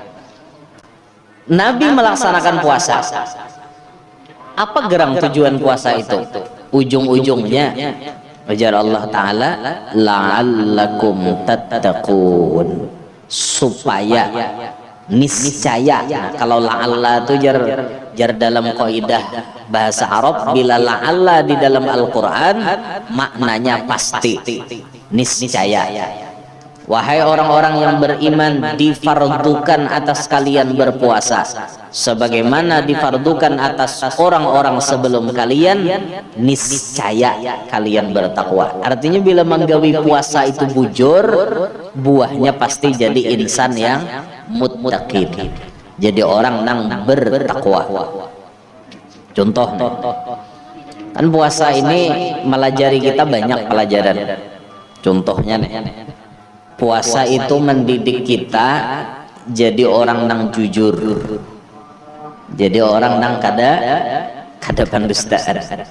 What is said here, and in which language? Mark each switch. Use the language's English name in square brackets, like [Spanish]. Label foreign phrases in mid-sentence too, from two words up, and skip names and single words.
[Indonesian] Nabi melaksanakan puasa. Apa gerang tujuan puasa itu? Ujung-ujungnya, ujar Allah Taala, [Arabic] la'allakum tattaqun, [Indonesian] supaya niscaya. Nah, kalau la'alla itu jar dalam kaidah bahasa Arab, bila la'alla di dalam Al-Qur'an maknanya pasti, niscaya. Wahai orang-orang yang beriman, difardukan atas kalian berpuasa sebagaimana difardukan atas orang-orang sebelum kalian, niscaya kalian bertakwa. [Banjar] Artinya bila menggawi puasa itu bujur, buahnya pasti jadi insan yang muttaqin, jadi orang nang bertakwa. Contoh kan puasa ini melajari kita banyak pelajaran. Contohnya nih, puasa itu mendidik kita jadi orang nang jujur, jadi orang nang kada pendustaan.